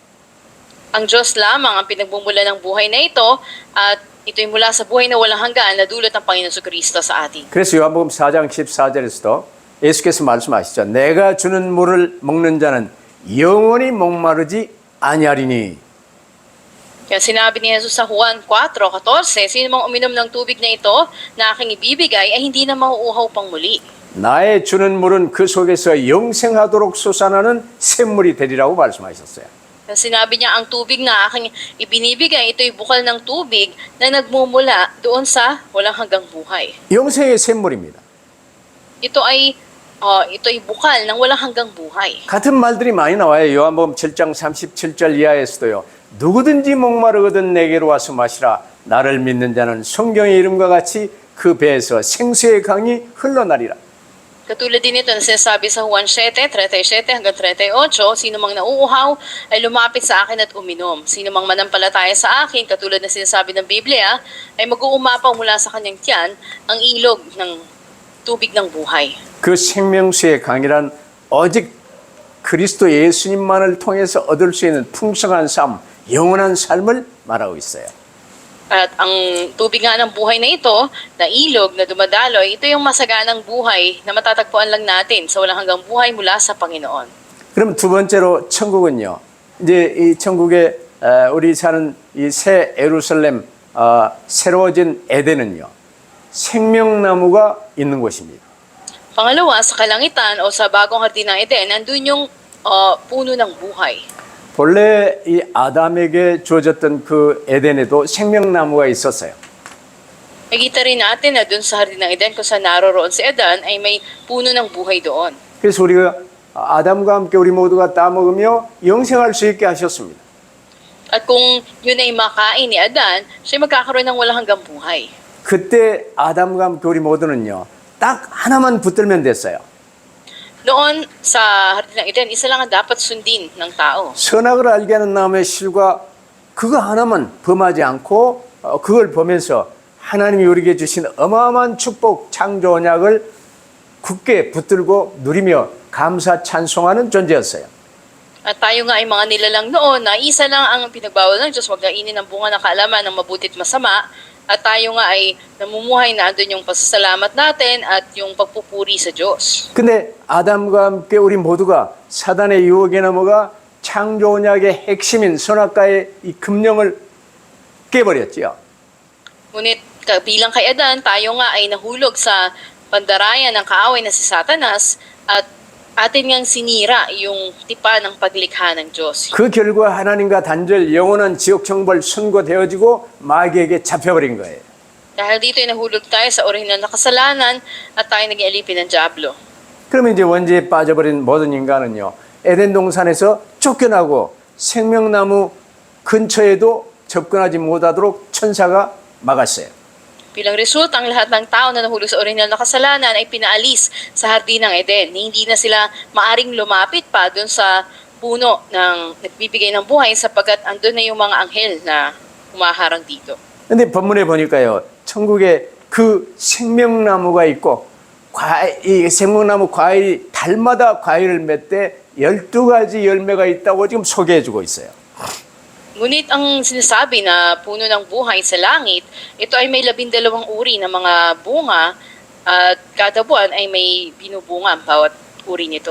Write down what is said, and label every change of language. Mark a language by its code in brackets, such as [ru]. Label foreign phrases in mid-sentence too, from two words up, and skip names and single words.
[tl] Ang Diyos lamang ang pinagmumula ng buhay na ito at ito'y mula sa buhay na walang hanggan na dulot ng Panginoon Jesucristo sa atin. [ko] 그래서 요한복음 4장 14절에서도 예수께서 말씀하시죠. 내가 주는 물을 먹는 자는 영원히 목마르지 아니하리니. [tl] Kaya sinabi ni Jesus sa Juan 4:14, sino mang uminom ng tubig na ito na aking ibibigay ay hindi na mauuhaw pang muli. [ko] 나의 주는 물은 그 속에서 영생하도록 솟아나는 샘물이 되리라고 말씀하셨어요. [tl] Kaya sinabi niya ang tubig na aking ibinibigay, ito'y bukal ng tubig na nagmumula doon sa walang hanggang buhay. [ko] 영생의 샘물입니다. [tl] Ito'y bukal ng walang hanggang buhay. [ko] 같은 말들이 많이 나와요. 요한복음 7장 37절 이하에서도요. 누구든지 목마르거든 내게로 와서 마시라. 나를 믿는 자는 성경의 이름과 같이 그 배에서 생수의 강이 흘러나리라. [tl] Katulad din ito na sinasabi sa Juan 7:37 hanggang 38, sino mang nauuhaw ay lumapit sa akin at uminom. Sino mang manampalataya sa akin, katulad na sinasabi ng Biblia, ay mag-uumapaw mula sa kanyang tiyan ang ilog ng tubig ng buhay. [ko] 그 생명수의 강이란 오직 그리스도 예수님만을 통해서 얻을 수 있는 풍성한 삶, 영원한 삶을 말하고 있어요. [tl] At ang tubig nga ng buhay na ito, na ilog na dumadaloy, ito yung masaganang buhay na matatagpuan lang natin sa walang hanggang buhay mula sa Panginoon. [ko] 그럼 두 번째로 천국은요. 이제 이 천국에 우리 사는 이 새 예루살렘 새로워진 에덴은요. 생명나무가 있는 곳입니다. [tl] Pangalawa, sa kalangitan o sa bagong hardin ng Eden, nandun yung puno ng buhay. [ko] 본래 이 아담에게 주어졌던 그 에덴에도 생명나무가 있었어요. [tl] Nakita rin natin na dun sa hardin ng Eden kung saan naroroon si Adan ay may puno ng buhay doon. [ko] 그래서 우리가 아담과 함께 우리 모두가 따먹으며 영생할 수 있게 하셨습니다. [tl] At kung yun ay makain ni Adan, siya magkakaroon ng walang hanggang buhay. [ko] 그때 아담과 함께 우리 모두는요. 딱 하나만 붙들면 됐어요. [tl] Noon sa hardin ng Eden, isa lang ang dapat sundin ng tao. [ko] 선악을 알게 하는 나무의 실과 그거 하나만 범하지 않고 그걸 보면서 하나님이 우리에게 주신 어마어마한 축복 창조 언약을 굳게 붙들고 누리며 감사 찬송하는 존재였어요. [tl] At tayo nga ay mga nilalang noon na isa lang ang pinagbawal ng Diyos, huwag kainin ang bunga ng kaalaman ng mabuti at masama. At tayo nga ay namumuhay na andun yung pasasalamat natin at yung pagpupuri sa Diyos. [ko] 근데 아담과 함께 우리 모두가 사단의 유혹에 넘어가 창조 언약의 핵심인 선악과의 이 금령을 깨버렸지요. [tl] Ngunit bilang kay Adan, tayo nga ay nahulog sa pandarayan ng kaaway na si Satanas at atin ngang sinira yung tipa ng paglikha ng Diyos. [ko] 그 결과 하나님과 단절 영원한 지옥 형벌 선고되어지고 마귀에게 잡혀버린 거예요. [tl] Dahil dito ay nahulog tayo sa orihinal na kasalanan at tayo naging alipin ng Diablo. [ko] 그러면 이제 원죄에 빠져버린 모든 인간은요. 에덴 동산에서 쫓겨나고 생명나무 근처에도 접근하지 못하도록 천사가 막았어요. [tl] Bilang resulta, ang lahat ng tao na nahulog sa orihinal na kasalanan ay pinaalis sa hardin ng Eden. Hindi na sila maaring lumapit pa dun sa puno ng nagbibigay ng buhay sapagkat andun na yung mga anghel na humaharang dito. [ko] 근데 본문에 보니까요. 천국에 그 생명나무가 있고 이 생명나무 과일이 달마다 과일을 맺되 12가지 열매가 있다고 지금 소개해주고 있어요. [tl] Ngunit ang sinasabi na puno ng buhay sa langit, ito ay may 12 uri ng mga bunga at kada buwan ay may binubunga ang bawat uri nito.